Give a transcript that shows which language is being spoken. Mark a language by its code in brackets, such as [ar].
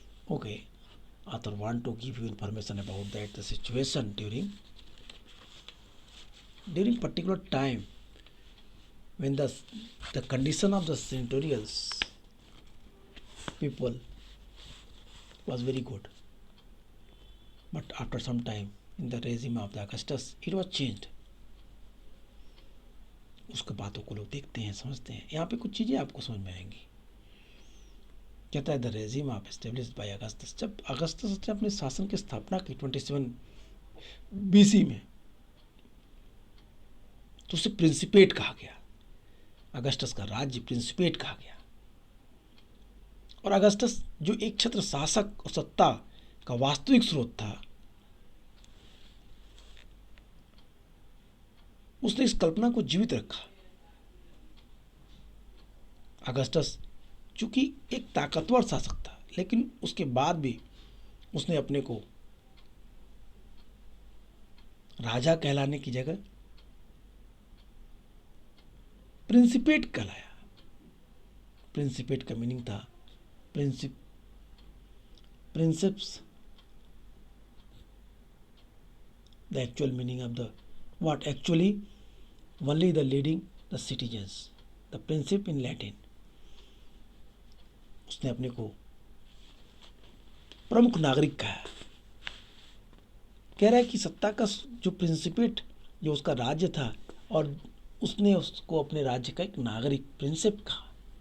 [en] Okay, author want to give you information about that the situation during particular time when the condition of the senatorials people was very good, but after some time in the regime of the Augustus it was changed. [hi] उसके बातों को लोग देखते हैं, समझते हैं. यहाँ पे कुछ चीज़ें आपको समझ में आएंगी. कहता है [en] The regime of established by Augustus. [hi] जब अगस्टस ने अपने शासन की स्थापना की 27 BC में, तो उसे प्रिंसिपेट कहा गया. अगस्टस का राज्य प्रिंसिपेट कहा गया. और अगस्टस जो एक छत्र शासक और सत्ता का वास्तविक स्रोत था, उसने इस कल्पना को जीवित रखा. अगस्टस चूंकि एक ताकतवर शासक था, लेकिन उसके बाद भी उसने अपने को राजा कहलाने की जगह प्रिंसिपेट कहलाया. प्रिंसिपेट का मीनिंग था प्रिंसिप्स. [en] The actual meaning of the what actually only the leading the citizens, the princip in Latin. [hi] उसने अपने को प्रमुख नागरिक कहा. कह रहा है कि सत्ता का जो प्रिंसिपेट जो उसका राज्य था और उसने उसको अपने राज्य का एक नागरिक प्रिंसिप कहा.